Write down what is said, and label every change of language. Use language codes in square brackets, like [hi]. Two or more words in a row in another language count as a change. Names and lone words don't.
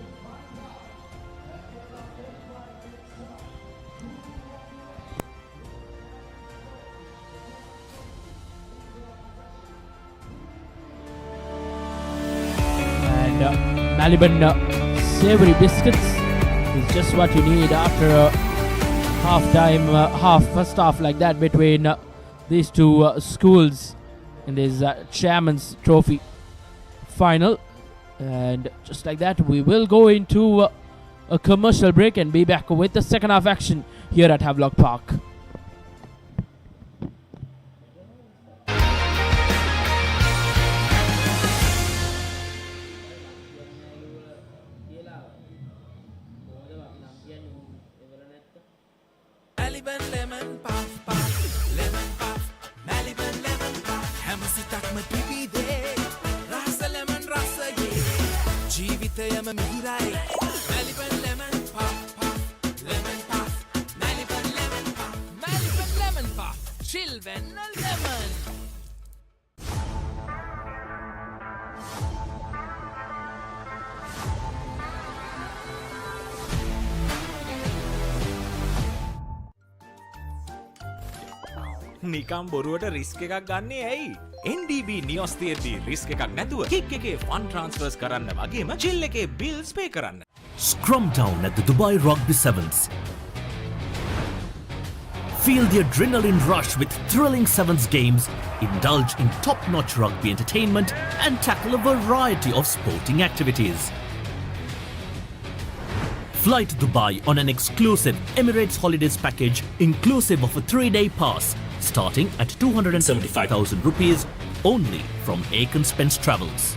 [en] Maliban savory biscuits is just what you need after a first half like that between the these two schools in this Chairman's Trophy final. And just like that, we will go into a commercial break and be back with the second half action here at Havelock Park. Lemon puff puff, lemon puff, Maliban lemon puff. [si] හැමසිතක්ම පිපිදේ, රස ලෙමන් රස යේ. ජීවිතයම මිහිරයි, [en] Maliban lemon puff puff, lemon puff, Maliban lemon puff, Maliban lemon puff, children lemon. [si] නිකම් බොරුවට රිස්ක් එකක් ගන්නේ ඇයි? NDB නියොස් තියෙද්දි රිස්ක් එකක් නැතුව කික් එකේ [en] fund transfers [si] කරන්න වගේම චිල් එකේ [en] bills pay [si] කරන්න. [en] Scrum down at the Dubai Rugby Sevens. Feel the adrenaline rush with thrilling Sevens games, indulge in top-notch rugby entertainment and tackle a variety of sporting activities. Fly to Dubai on an exclusive Emirates Holidays package inclusive of a 3-day pass starting at 275,000 rupees only from Aiken Spence Travels.